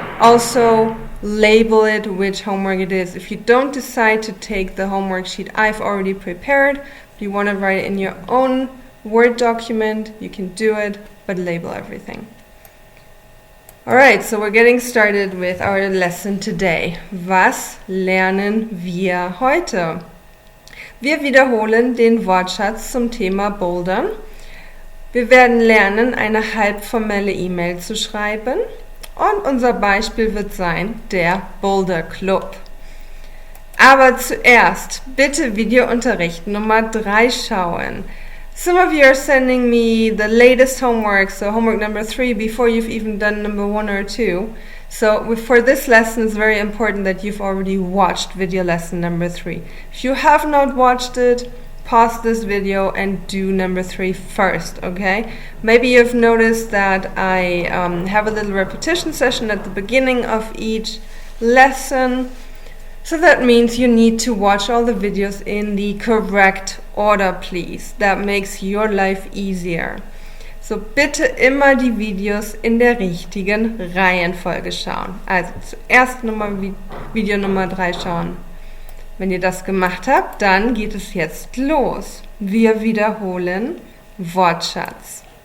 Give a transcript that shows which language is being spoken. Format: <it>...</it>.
<en>Also, label it which homework it is. If you don't decide to take the homework sheet I've already prepared, if you want to write it in your own Word document, you can do it, but label everything. Alright, so we're getting started with our lesson today.</en> <de>Was lernen wir heute? Wir wiederholen den Wortschatz zum Thema Bouldern. Wir werden lernen, eine halbformelle E-Mail zu schreiben. Und unser Beispiel wird sein, der Boulder Club. Aber zuerst bitte Videounterricht Nummer 3 schauen.</de> <en>Some of you are sending me the latest homework, so homework number 3, before you've even done number 1 or 2. So for this lesson, it's very important that you've already watched video lesson number 3. If you have not watched it, pause this video and do number 3 first, okay? Maybe you've noticed that I have a little repetition session at the beginning of each lesson. So that means you need to watch all the videos in the correct order, please. That makes your life easier.</en> <de>So bitte immer die Videos in der richtigen Reihenfolge schauen. Also zuerst Video Nummer 3 schauen. Wenn ihr das gemacht habt, dann geht es jetzt los. Wir wiederholen Wortschatz.</de>